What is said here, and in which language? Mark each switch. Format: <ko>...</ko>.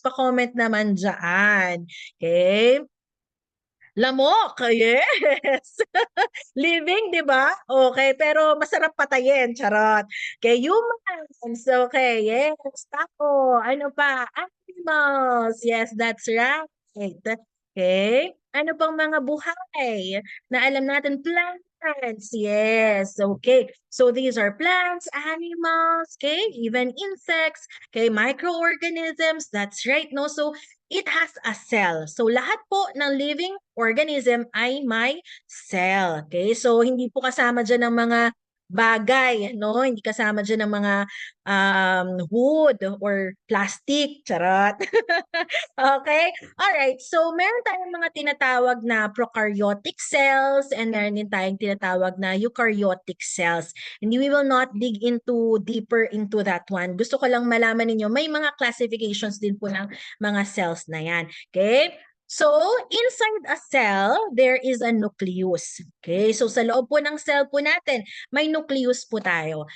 <tl>Pa-comment naman dyan. Okay. Lamok, yes. Living, di ba? Okay, pero masarap patayin, charot. Okay, humans, okay, yes. Tao, ano pa?</tl> <en>Animals, yes, that's right.</en> <tl>Okay, ano pang mga buhay na alam natin?</tl> <en>Plants, yes, okay. So these are plants, animals, okay, even insects, okay, microorganisms, that's right, no? So it has a cell. So</en> <tl>lahat po ng living organism ay may cell.</tl> <en>Okay?</en> <tl>So hindi po kasama diyan ng mga bagay, no? Hindi kasama diyan ng mga wood or plastic, charot. Okay?</tl> <en>All right.</en> <tl>So meron tayong mga tinatawag na prokaryotic cells and meron din tayong tinatawag na eukaryotic cells.</tl> <en>And we will not dig into deeper into that one.</en> <tl>Gusto ko lang malaman ninyo, may mga classifications din po ng mga cells na yan.</tl> <en>Okay? So, inside a cell, there is a nucleus. Okay?</en> <tl>So, sa loob po ng cell po natin, may nucleus po tayo.</tl>